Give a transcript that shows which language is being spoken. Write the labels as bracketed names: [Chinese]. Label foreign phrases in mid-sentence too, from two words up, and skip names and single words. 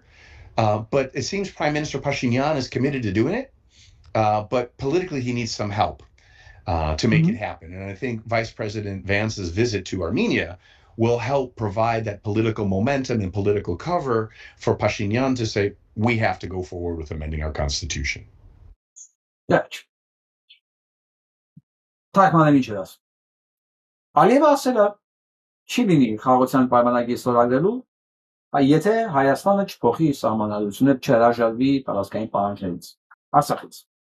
[English] But it seems Prime Minister Pashinyan is committed to doing it, but politically he needs some help to make it happen. And I think Vice President Vance's visit to Armenia will help provide that political momentum and political cover for Pashinyan to say, we have to go forward with amending our constitution. [Armenian] Ալիևը ասել է, չի լինի խաղաղության պայմանագիր ստորագրելու, եթե Հայաստանը չփոխի իր սահմանադրությունը, չհրաժարվի տարածքային պահանջներից, Արցախից։